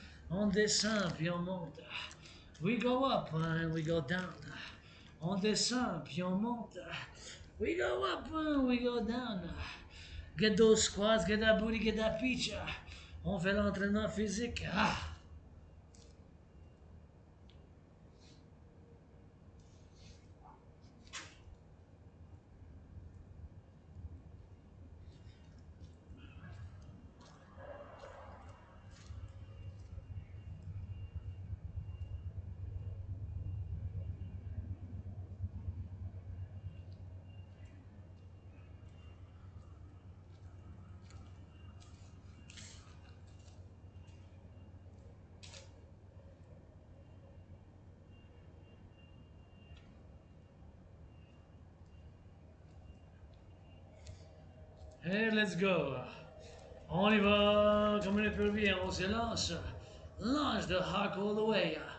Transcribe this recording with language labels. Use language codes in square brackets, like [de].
[fr] On descend, puis on monte. [en] We go up and we go down. [fr] On descend, puis on monte. [en] We go up and we go down. Get those squats, get that booty, get that pizza. [fr] On fait l'entraînement physique. Ah! [en] Hey, let's go. [fr] On y va comme un épervier, on se lance. [en] Launch the hawk all the way.